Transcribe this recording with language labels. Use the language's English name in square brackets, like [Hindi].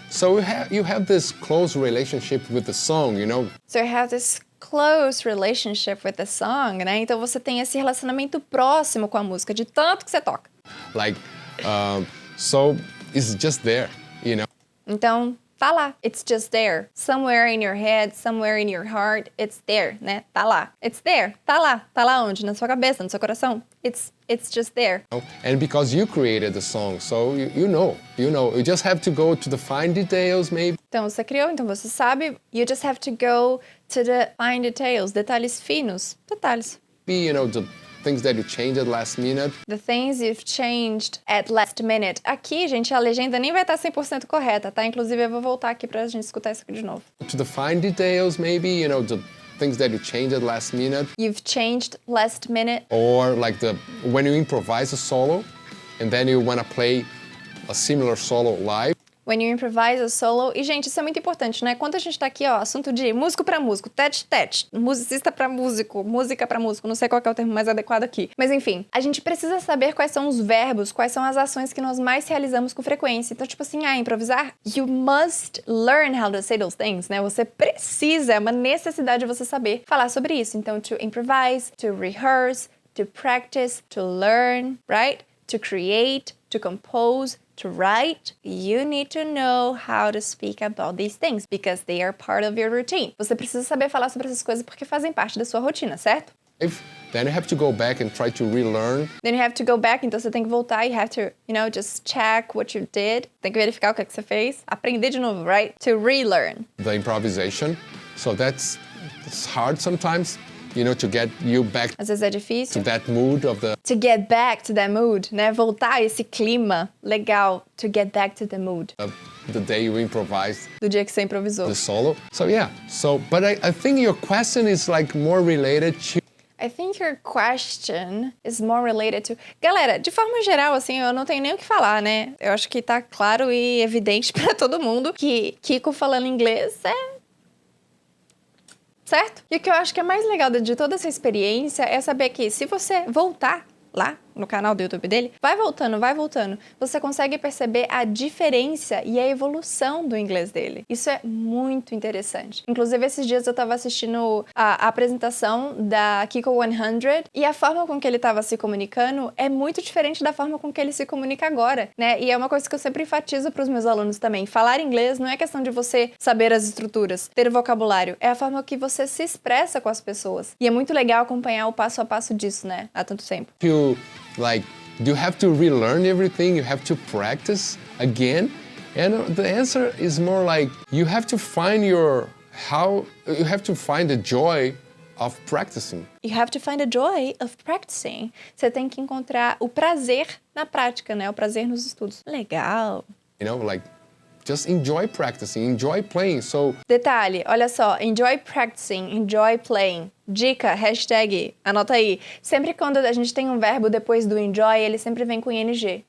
[English] So you have this close relationship with the song, So you have this close relationship with the song, né? [Portuguese] Então você tem esse relacionamento próximo com a música, de tanto que você toca. [English] Like, so it's just there, [Portuguese] Então, tá lá. [English] It's just there. Somewhere in your head, somewhere in your heart, it's there, né? [Portuguese] Tá lá. [English] It's there. [Portuguese] Tá lá. Tá lá onde? Na sua cabeça, no seu coração. [English] It's just there. And because you created the song, so you know. You just have to go to the fine details, maybe. [Portuguese] Então você criou, então você sabe. [English] You just have to go to the fine details, [Portuguese] detalhes finos, detalhes. [English] The things that you changed at last minute. The things you've changed at last minute. [Portuguese] Aqui, gente, a legenda nem vai estar 100% correta, tá? Inclusive, eu vou voltar aqui pra gente escutar isso aqui de novo. [English] To the fine details, maybe, the things that you changed at last minute. You've changed last minute. Or like when you improvise a solo, and then you want to play a similar solo live. When you improvise a solo. [Portuguese] E, gente, isso é muito importante, né? Quando a gente tá aqui, assunto de músico pra músico, tete-tete, musicista pra músico, música pra músico, não sei qual que é o termo mais adequado aqui. Mas, enfim, a gente precisa saber quais são os verbos, quais são as ações que nós mais realizamos com frequência. Então, tipo assim, improvisar, [English] you must learn how to say those things, né? [Portuguese] Você precisa, é uma necessidade de você saber falar sobre isso. [English] Então, to improvise, to rehearse, to practice, to learn, right? To create, to compose, to write, you need to know how to speak about these things because they are part of your routine. [Portuguese] Você precisa saber falar sobre essas coisas porque fazem parte da sua rotina, certo? [English] Then you have to go back and try to relearn. Then you have to go back, [Portuguese] então você tem que voltar e [English] have to, just check what you did. [Portuguese] Tem que verificar o que você fez. Aprender de novo, [English] right? To relearn. The improvisation. So it's hard sometimes. To get you back. [Portuguese] Às vezes é difícil. [English] To that mood of the. To get back to that mood, né? [Portuguese] Voltar a esse clima legal. [English] To get back to the mood. The day you improvised. [Portuguese] Do dia que você improvisou. [English] The solo. So yeah. But I think your question is like more related to. I think your question is more related to... [Portuguese] Galera, de forma geral, assim, eu não tenho nem o que falar, né? Eu acho que tá claro e evidente pra todo mundo que Kiko falando inglês certo? E o que eu acho que é mais legal de toda essa experiência é saber que se você voltar lá no canal do YouTube dele, vai voltando, você consegue perceber a diferença e a evolução do inglês dele. Isso é muito interessante. Inclusive, esses dias eu tava assistindo a apresentação da Kiko 100 e a forma com que ele tava se comunicando é muito diferente da forma com que ele se comunica agora, né? E é uma coisa que eu sempre enfatizo pros meus alunos também. Falar inglês não é questão de você saber as estruturas, ter o vocabulário, é a forma que você se expressa com as pessoas. E é muito legal acompanhar o passo a passo disso, né? Há tanto tempo. [English] Like do you have to relearn everything? You have to practice again? And the answer is more like you have to find you have to find the joy of practicing. You have to find a joy of practicing. [Portuguese] Você tem que encontrar o prazer na prática, né? O prazer nos estudos. Legal. [English] You know, like, just enjoy practicing, enjoy playing. So, [Portuguese] Detalhe, olha só, [English] enjoy practicing, enjoy playing. [Portuguese] Dica, hashtag, anota aí. Sempre quando a gente tem um verbo depois do enjoy, ele sempre vem com ing.